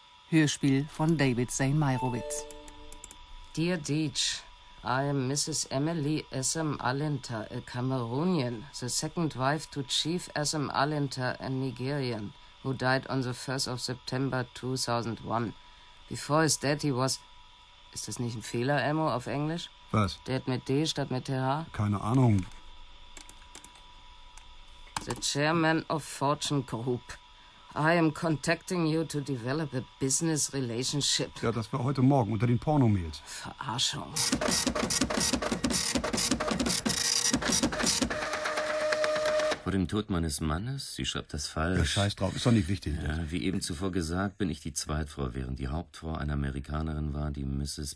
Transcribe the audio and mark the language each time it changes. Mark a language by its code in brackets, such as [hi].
[de] Hörspiel von David Zane Meyrowitz. [en] Dear Deitch, I'm Mrs. Emily S.M. Allinter, a Cameroonian, the second wife to Chief S.M. Allinter, a Nigerian, who died on the 1st of September 2001. Before his death, he was... [de] Ist das nicht ein Fehler, Elmo, auf Englisch? Was? Der mit D statt mit TH? Keine Ahnung. [en] The chairman of Fortune Group. I am contacting you to develop a business relationship. [de] Ja, das war heute Morgen unter den Pornomails. Verarschung. Vor dem Tod meines Mannes? Sie schreibt das falsch. Ja, scheiß drauf, ist doch nicht wichtig. Ja, wie eben zuvor gesagt, bin ich die Zweitfrau, während die Hauptfrau eine Amerikanerin war, die Mrs.